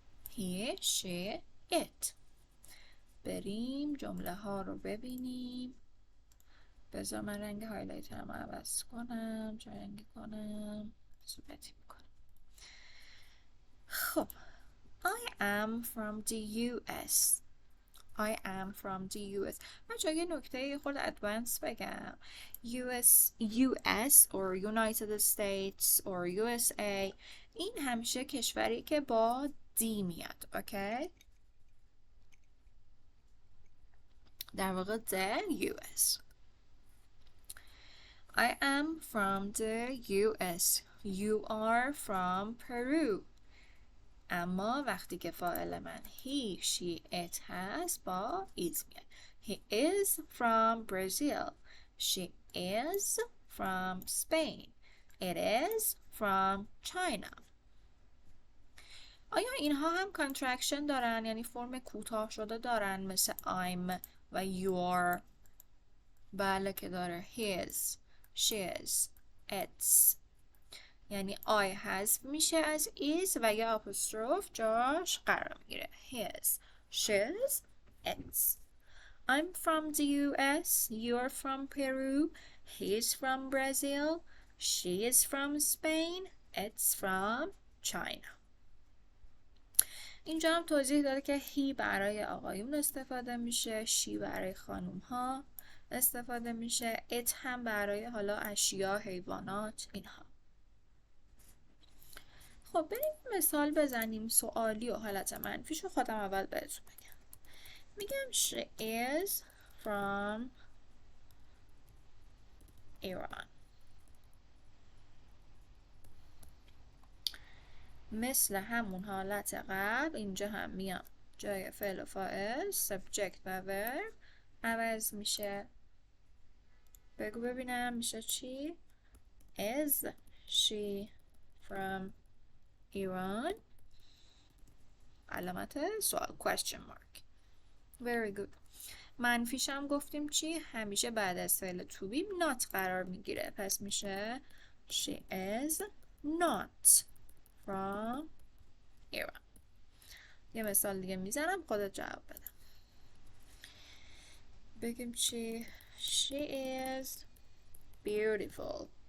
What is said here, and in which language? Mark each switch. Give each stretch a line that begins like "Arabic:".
Persian: he, she, it. بریم جمله ها رو ببینیم. بذار من رنگ هایلایترم عوض کنم، چه رنگی کنم؟ صورتی میکنم.
English: خب I am from the US. I am from the US.
Persian: بچه یه نکته خود ادوانس بگم.
English: US or United States or USA
Persian: این همیشه کشوری که با D میاد. اوکی؟ در واقع the US.
English: I am from the US. You are from Peru.
Persian: اما وقتی که فاعل من he, she, it هست با is میاد.
English: He is from Brazil. She is from Spain. It is from China.
Persian: آیا اینها هم contraction دارن، یعنی فرم کوتاه شده دارن مثل I'm و your؟ بله که داره.
English: his, she's, its.
Persian: یعنی I حذف میشه از is و یا apostrophe جاش قرار میگیره.
English: his, she's, its. I'm from the US, you're from Peru, he's from Brazil, she is from Spain, it's from China.
Persian: اینجا هم توضیح داده که he برای آقایون استفاده میشه، she برای خانوم ها استفاده میشه، it هم برای حالا اشیا، حیوانات، اینها. خب بریم مثال بزنیم سوالی و حالت منفیشو خودم اول بهتون بگم. میگم
English: she is from Iran.
Persian: مثل همون حالت قبل اینجا هم میام جای فعل و فاعل subject و verb عوض میشه. بگو ببینم میشه چی؟
English: Is she from Iran؟
Persian: علامت سوال question mark.
English: Very good.
Persian: منفیش هم گفتیم چی؟ همیشه بعد از فعل to be not قرار میگیره، پس میشه
English: she is not from Iran.
Persian: یه مثال دیگه میزنم خودت جواب بده. بگیم چی؟
English: She is beautiful.